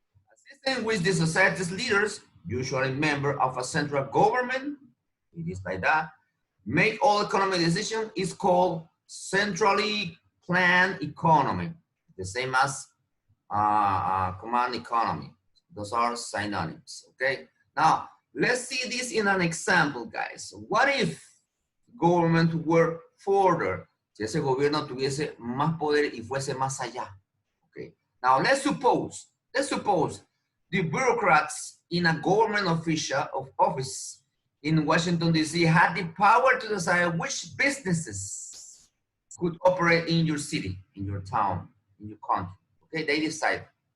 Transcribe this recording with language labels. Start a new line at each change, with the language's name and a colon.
English: A system in which the society's leaders, usually members of a central government, it is like that, make all economic decisions is called centrally planned economy, the same as command economy. Those are synonyms. Okay, now let's see this in an example, guys. What if government were further?
Spanish: Si ese gobierno tuviese más poder y fuese más allá.
English: Okay, now let's suppose the bureaucrats in a government office in Washington DC had the power to decide which businesses could operate in your city, in your town, in your country. Okay, they decide.